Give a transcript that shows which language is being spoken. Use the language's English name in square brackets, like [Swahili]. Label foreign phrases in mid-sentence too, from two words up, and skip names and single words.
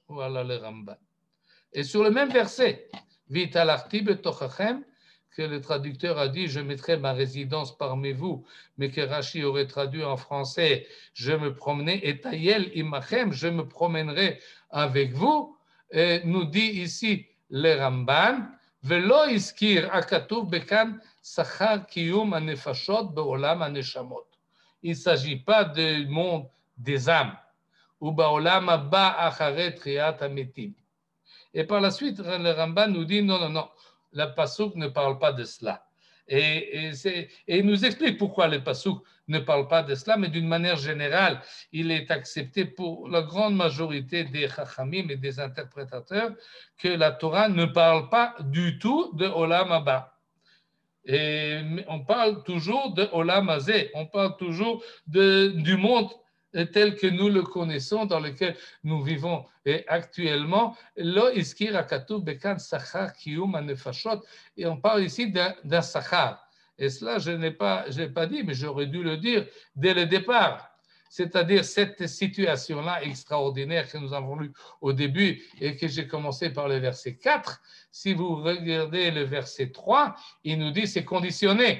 [French] Voilà le Ramban. Et sur le même verset, [Hebrew] והתהלכתי בתוככם, [French] que le traducteur a dit, je mettrai ma résidence parmi vous, mais que Rashi aurait traduit en français, je me promenais, et [Hebrew] אטייל עמכם, [French] je me promènerai avec vous, et nous dit ici le Ramban, [Hebrew] ולא הזכיר הכתוב בכאן שכר קיום הנפשות בעולם הנשמות. [French] Il ne s'agit pas du monde des âmes, ou [Hebrew] בעולם הבא אחרי תחיית המתים. [French] Et par la suite, le Ramban nous dit non, non, non, le Passouk ne parle pas de cela. Et il nous explique pourquoi le Passouk ne parle pas de cela, mais d'une manière générale, il est accepté pour la grande majorité des Chachamim et des interprétateurs que la Torah ne parle pas du tout de [Hebrew] עולם הבא. [French] Et on parle toujours de [Hebrew] עולם הזה, [French] on parle toujours du monde tel que nous le connaissons, dans lequel nous vivons actuellement. [Hebrew] לא הזכיר הכתוב בכאן שכר קיום הנפשות. [French] Et on parle ici d'un sachar. Et cela, je n'ai pas dit, mais j'aurais dû le dire dès le départ. C'est-à-dire cette situation-là extraordinaire que nous avons lue au début et que j'ai commencé par le verset 4. Si vous regardez le verset 3, il nous dit c'est conditionné.